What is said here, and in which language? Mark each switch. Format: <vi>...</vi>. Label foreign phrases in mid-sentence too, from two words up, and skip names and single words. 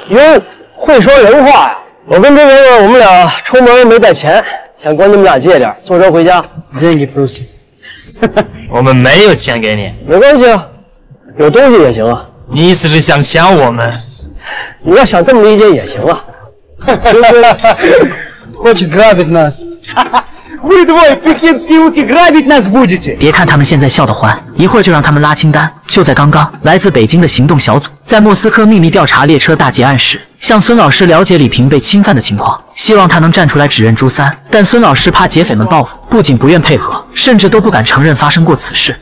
<zh>哟，会说人话呀！我跟这个我们俩出门没带钱，想管你们俩借点，坐车回家。我们没有钱给你，没关系啊，有东西也行啊。你意思是想想我们？你要想这么理解也行啊。</zh> <ru>Хочет грабить нас. Вы двое пекинские утки грабить нас будете?</ru> <zh>别看他们现在笑得欢，一会儿就让他们拉清单。就在刚刚，来自北京的行动小组在莫斯科秘密调查列车大劫案时，向孙老师了解李平被侵犯的情况，希望他能站出来指认朱三。但孙老师怕劫匪们报复，不仅不愿配合，甚至都不敢承认发生过此事。</zh>